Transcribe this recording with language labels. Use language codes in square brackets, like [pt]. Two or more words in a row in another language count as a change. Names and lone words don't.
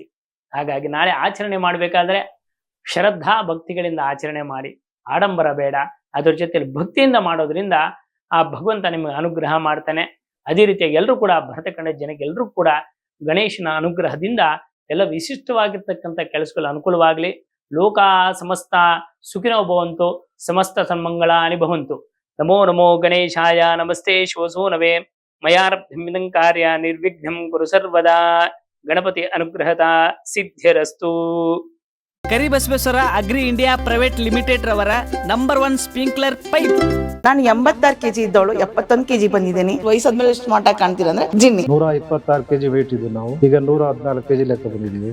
[kn] ಹಾಗಾಗಿ ನಾಳೆ ಆಚರಣೆ ಮಾಡಬೇಕಾದ್ರೆ ಶ್ರದ್ಧಾ ಭಕ್ತಿಗಳಿಂದ ಆಚರಣೆ ಮಾಡಿ, ಆಡಂಬರ ಬೇಡ. ಅದರ ಜೊತೆಯಲ್ಲಿ ಭಕ್ತಿಯಿಂದ ಮಾಡೋದ್ರಿಂದ ಆ ಭಗವಂತ ನಿಮಗೆ ಅನುಗ್ರಹ ಮಾಡ್ತಾನೆ. ಅದೇ ರೀತಿಯಾಗಿ ಎಲ್ಲರೂ ಕೂಡ ಭರತ ಖಂಡ ಜನಕ್ಕೆ ಎಲ್ಲರೂ ಕೂಡ ಗಣೇಶನ ಅನುಗ್ರಹದಿಂದ ಎಲ್ಲ ವಿಶಿಷ್ಟವಾಗಿರ್ತಕ್ಕಂಥ ಕೆಲಸಗಳು ಅನುಕೂಲವಾಗಲಿ. [sa] ಲೋಕ ಸಮಸ್ತ ಸುಖಿನೋ ಭವಂತು, ಸಮಸ್ತ ಸನ್ಮಂಗಳಾನಿ ಭವಂತು. ನಮೋ ನಮೋ ಗಣೇಶಾಯ. ನಮಸ್ತೆ ಶಿವಸೂನವೇ. ಮಯಾರಬ್ಧಮಿದಂ ಕಾರ್ಯ ನಿರ್ವಿಘ್ನಂ ಕುರು ಸರ್ವದಾ. [kn] ಗಣಪತಿ ಅನುಗ್ರಹದ ಸಿದ್ಧಿರಸ್ತು. ಕರಿಬಸವೇಶ್ವರ ಅಗ್ರಿ ಇಂಡಿಯಾ ಪ್ರೈವೇಟ್ ಲಿಮಿಟೆಡ್ ರವರ ನಂಬರ್ 1 [en] sprinkler pipe. [kn] ನಾನು 86 kg ಇದ್ದವಳು 71 kg ಬಂದಿದ್ದೀನಿ. ವಯಸ್ಸಾದ್ಮೇಲೆ ಸ್ಮಾರ್ಟ್ ಆಗಿ ಕಾಣ್ತೀರ ಅಂದ್ರೆ ಜಿನ್ನಿ. 126 kg ವೇಟ್ ಇದ್ದು ನಾವು ಈಗ 114 kg ಲೆಕ್ಕ ಬಂದಿದ್ದೀವಿ.